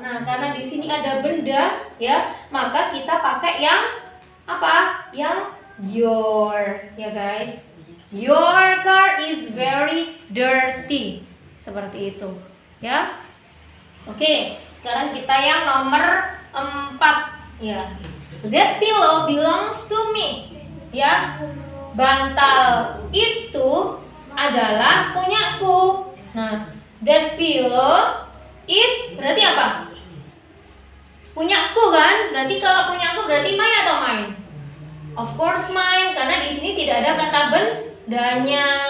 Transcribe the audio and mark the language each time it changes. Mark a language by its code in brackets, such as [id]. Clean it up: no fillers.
[id] Nah, karena di sini ada benda ya, maka kita pakai yang apa? [en] Yang your, ya guys. Your car is very dirty. [id] Seperti itu, ya. Oke, sekarang kita yang nomor 4 ya. [en] That pillow belongs to me. [id] Ya. Bantal itu adalah punyaku. Nah, [en] that pillow is [id] berarti apa? Punyaku kan? Berarti kalau punyaku berarti mine atau mine? [en] Of course mine, [id] karena di sini tidak ada kata bendanya.